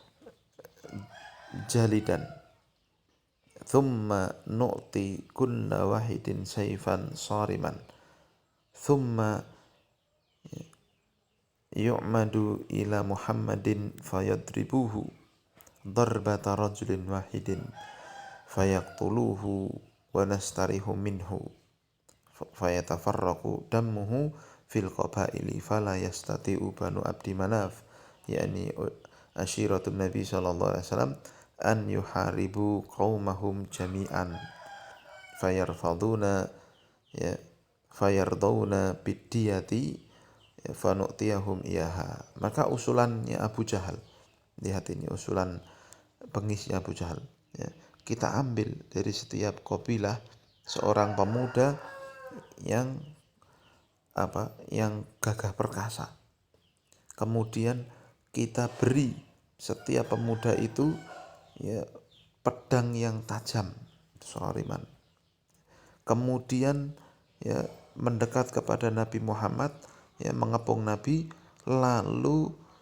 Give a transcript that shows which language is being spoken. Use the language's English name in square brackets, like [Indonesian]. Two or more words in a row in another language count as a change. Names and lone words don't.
[Arabic] جلدا ثم نعطي كل واحد سيفا صارما ثم يعمد إلى محمد فيضربه ضربة رجل واحد فيقتله ونستريح منه فيتفرق دمه في القبائل فلا يستطيع بنو عبد مناف يعني عشيرة النبي صلى الله عليه وسلم أن يحاربوا قومهم جميعا فيرفضون يا فيرضون بالدية فنعطيهم إياها. [Indonesian] Maka usulannya Abu Jahal, lihat ini usulan pengisnya Abu Jahal ya. Kita ambil dari setiap kabilah seorang pemuda yang yang gagah perkasa, kemudian kita beri setiap pemuda itu ya pedang yang tajam, soriman, kemudian ya mendekat kepada Nabi Muhammad, ya mengepung Nabi, lalu